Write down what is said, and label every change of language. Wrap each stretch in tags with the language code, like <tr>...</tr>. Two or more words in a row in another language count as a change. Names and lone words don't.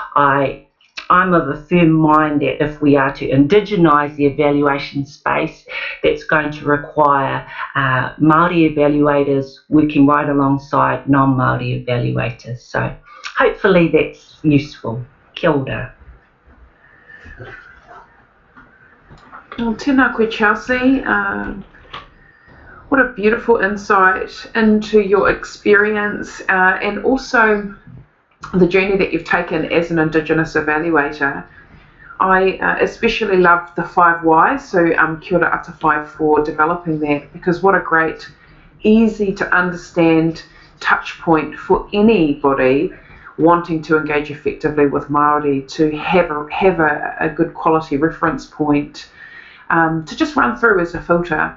<en>I'm of a firm mind that if we are to indigenize the evaluation space, that's going to require Māori evaluators working right alongside non-Māori evaluators. So hopefully that's useful.</en> <mi>Kia ora. Well, tēnā koe Chelsea.</mi> <en>What a beautiful insight into your experience and also the journey that you've taken as an Indigenous evaluator. I especially love the 5 whys, so</en> <mi>kia ora ata whai</mi> <en>for developing that, because what a great, easy to understand touch point for anybody wanting to engage effectively with Māori, to have a good quality reference point, to just run through as a filter.</en>